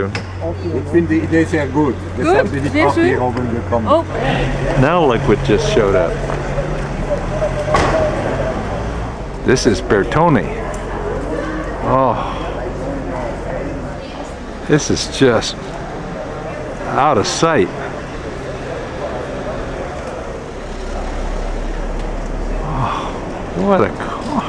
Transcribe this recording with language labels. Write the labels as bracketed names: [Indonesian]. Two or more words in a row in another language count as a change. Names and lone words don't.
[Dutch] Ik vind de idee zeer goed. [German] Deshalb bin ich auch hier oben gekommen. Oh. [English] Now look what just showed up. This is Bertone. Oh. This is just out of sight. Oh, what a car.